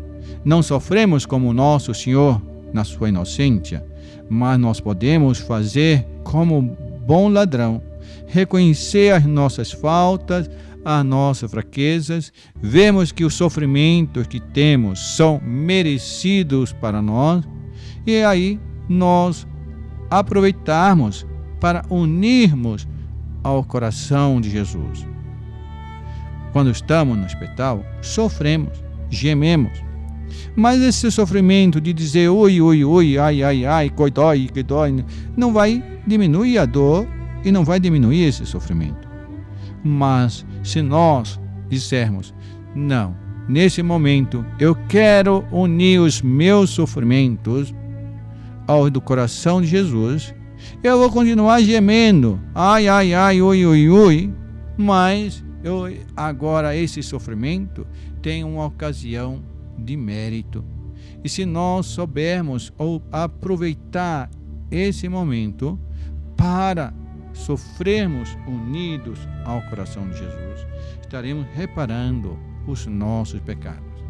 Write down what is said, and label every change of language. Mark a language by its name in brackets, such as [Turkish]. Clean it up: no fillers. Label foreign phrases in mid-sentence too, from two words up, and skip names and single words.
[Portuguese] Não sofremos como nosso Senhor na sua inocência, mas nós podemos fazer como bom ladrão, reconhecer as nossas faltas, as nossas fraquezas, vemos que os sofrimentos que temos são merecidos para nós, e aí nós aproveitarmos para unirmos ao coração de Jesus. Quando estamos no hospital, sofremos, gememos, mas esse sofrimento de dizer ui, ui, ui, ai, ai, ai, que dói, não vai diminuir a dor e não vai diminuir esse sofrimento. Mas se nós dissermos, não, nesse momento eu quero unir os meus sofrimentos ao do coração de Jesus, eu vou continuar gemendo, ai, ai, ai, ui, ui, ui, mas agora esse sofrimento tem uma ocasião de mérito. E se nós soubermos ou aproveitar esse momento para sofrermos unidos ao coração de Jesus, estaremos reparando os nossos pecados.